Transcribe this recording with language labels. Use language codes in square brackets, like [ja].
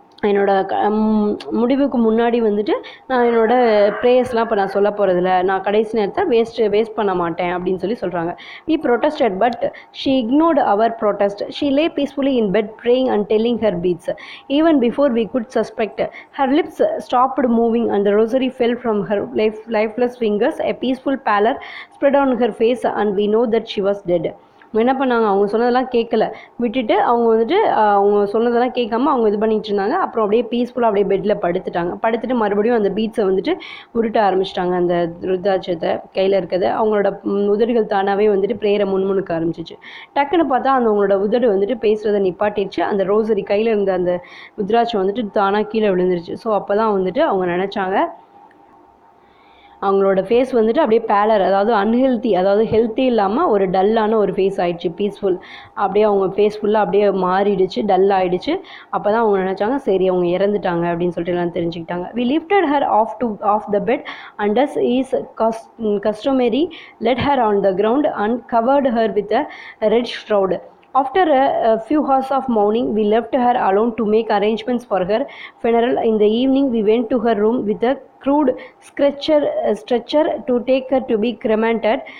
[ta] என்னோட முடிவுக்கு முன்னாடி வந்துட்டு நான் என்னோடய ப்ரேயர்ஸ்லாம் இப்போ நான் சொல்ல போகிறதில்ல, நான் கடைசி நேரத்தை வேஸ்ட் பண்ண மாட்டேன் அப்படின்னு சொல்கிறாங்க. [en] We protested but she ignored our protest. She lay peacefully in bed praying and telling her beads. Even before we could suspect, her lips stopped moving and the rosary fell from her lifeless fingers. A peaceful pallor spread on her face and we know that she was dead. [ta] என்ன பண்ணாங்க, அவங்க சொன்னதெல்லாம் கேட்கல, விட்டுட்டு அவங்க வந்துட்டு அவங்க சொன்னதெல்லாம் கேட்காம அவங்க இது பண்ணிகிட்டு இருந்தாங்க. அப்புறம் அப்படியே பீஸ்ஃபுல்லாக அப்படியே பெட்டில் படுத்துட்டு மறுபடியும் அந்த பீட்ஸை வந்துட்டு உருட்ட ஆரம்பிச்சிட்டாங்க. அந்த ருத்ராட்சத்தை கையில் இருக்கிறத அவங்களோட உதடுகள் தானாகவே வந்துட்டு ப்ரேயரை முன்முணுக்க ஆரம்பிச்சிச்சு. டக்குன்னு பார்த்தா அந்த அவங்களோட உதடு வந்துட்டு பேசுகிறத நிப்பாட்டிடுச்சு. அந்த ரோசரி கையில் இருந்த அந்த ருத்ராட்சம் வந்துட்டு தானாக கீழே விழுந்துருச்சு. ஸோ அப்போ தான் வந்துட்டு அவங்க நினச்சாங்க, அவங்களோட ஃபேஸ் வந்துட்டு அப்படியே பேலர், அதாவது அன்ஹெல்த்தி, அதாவது ஹெல்த்தி இல்லாமல் ஒரு டல்லான ஒரு ஃபேஸ் ஆகிடுச்சு. பீஸ்ஃபுல் அப்படியே அவங்க ஃபேஸ் ஃபுல்லாக அப்படியே மாறிடுச்சு, டல் ஆகிடுச்சு. அப்போ தான் அவங்க நினச்சாங்க சரி அவங்க இறந்துட்டாங்க அப்படின்னு சொல்லிட்டு எல்லாம் தெரிஞ்சுக்கிட்டாங்க. [en] We lifted her off the bed and as is customary laid her on the ground and covered her with a red shroud. After a few hours of mourning, we left her alone to make arrangements for her funeral. In the evening, we went to her room with a crude stretcher to take her to be cremated.